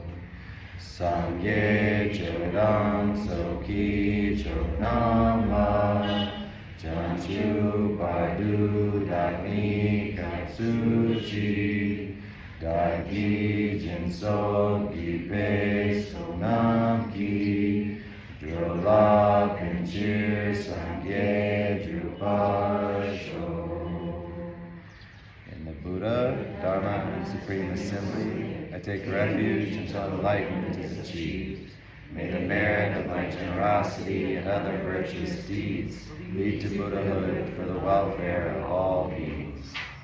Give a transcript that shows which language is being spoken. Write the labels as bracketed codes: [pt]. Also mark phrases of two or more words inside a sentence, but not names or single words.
[bo] སངས་རྒྱས་ཆོས་དང་ཚོགས་ཀྱི་མཆོག་རྣམས་ལ་བྱང་ཆུབ་བར་དུ་བདག་ནི་སྐྱབས་སུ་མཆི་བདག་གིས་སྦྱིན་སོགས་བགྱིས་པའི་བསོད་ནམས་ཀྱིས་འགྲོ་ལ་ཕན་ཕྱིར་སངས་རྒྱས་འགྲུབ་པར་ཤོག. [en] In the Buddha, Dharma, and Supreme Assembly, I take refuge until enlightenment is achieved. May the merit of my generosity and other virtuous deeds lead to Buddhahood for the welfare of all beings.